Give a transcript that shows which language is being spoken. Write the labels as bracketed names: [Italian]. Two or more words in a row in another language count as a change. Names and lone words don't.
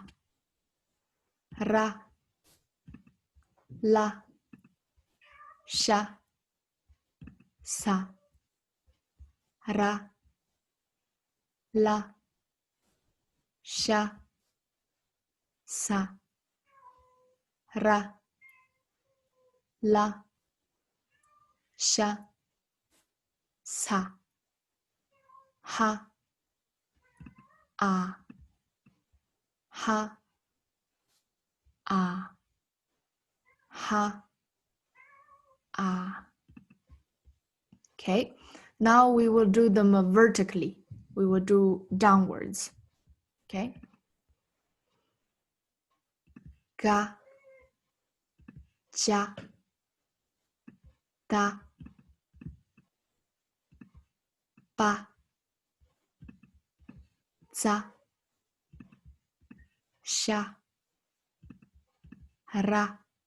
[English] Ra, la, sha, sa. Ra, la, sha, sa. Ra, la, sha, sa. Ha, a, ha, a, ha, a. Okay, now we will do them vertically. We will do downwards. Okay. Ga, ja, da, ba, za, sha, ra.